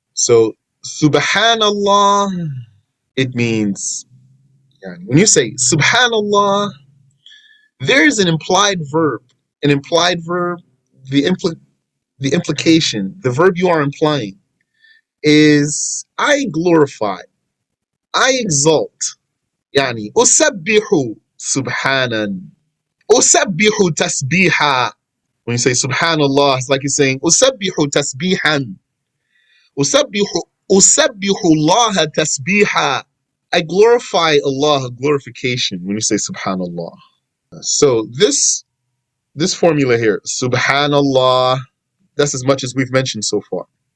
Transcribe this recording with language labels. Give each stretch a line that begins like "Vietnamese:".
English: So subhanallah, it means, when you say subhanallah, there's an implied verb. An implied verb, the the implication, the verb you are implying is I glorify, I exalt.
Arabic: يعني أسبح سبحانا أسبح تسبيحا.
English: When you say subhanallah, it's like you're saying
Arabic: أسبح تسبيحا أسبح أسبح الله تسبيحا.
English: I glorify Allah, glorification, when you say subhanallah. So this formula here, subhanallah, that's as much as we've mentioned so far.